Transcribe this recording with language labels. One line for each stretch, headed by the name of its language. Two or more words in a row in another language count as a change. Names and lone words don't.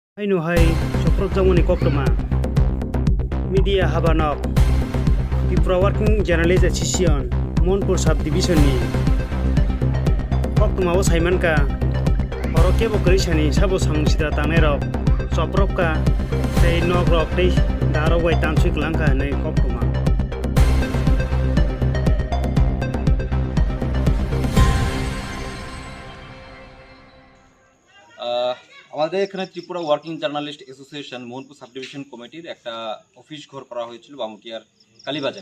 Kok Borok: Khlainai Choprobjakha Koktoma Media Habanok Tripura Working Journalist Association Mohanpur Subdivision ni Koktoma o Saimanka Oroke Bokrishani Sabo Samung Sitra Tangerok Choprobka tei Nogrok tei Darowai Tansik Langka nei Koktoma
Bangla: আমাদের এখানে ত্রিপুরা ওয়ার্কিং জার্নালিস্ট অ্যাসোসিয়েশন মোহনপুর সাবডিভিশন কমিটির একটা অফিস ঘর করা হয়েছিল বামুটিয়ার কালীবাজারে।